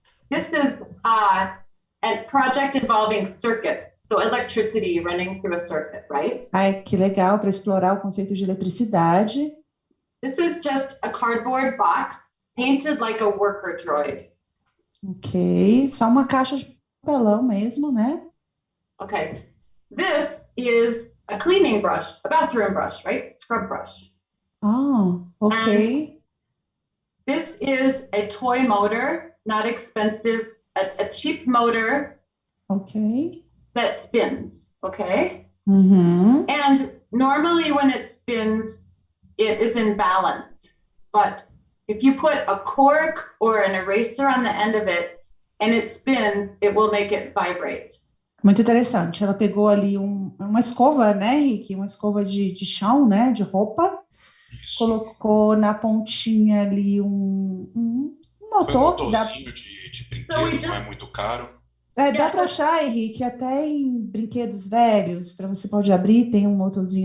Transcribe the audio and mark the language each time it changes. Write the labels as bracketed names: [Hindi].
[English] This is a project involving circuits, so electricity running through a circuit, right? [Portuguese] Ai, que legal, para explorar o conceito de eletricidade. [English] This is just a cardboard box painted like a worker droid. [Portuguese] Ok, só uma caixa de papelão mesmo, né? [English] Okay, this is a cleaning brush, a bathroom brush, right? Scrub brush. [Portuguese] Ah, ok. [English] This is a toy motor, not expensive, a cheap motor. Ok. That spins, okay? [Portuguese] Uhum. [English] And normally when it spins, it is in balance. But if you put a cork or an eraser on the end of it and it spins, it will make it vibrate. [Portuguese] Muito interessante. Ela pegou ali uma escova, né, Rick? Uma escova de chão, né? De roupa. Isso. Colocou na pontinha ali um motor. Foi um motorzinho de brinquedo, não é muito caro. Dá para achar, Henrique, até em brinquedos velhos, para você pode abrir, tem um motorzinho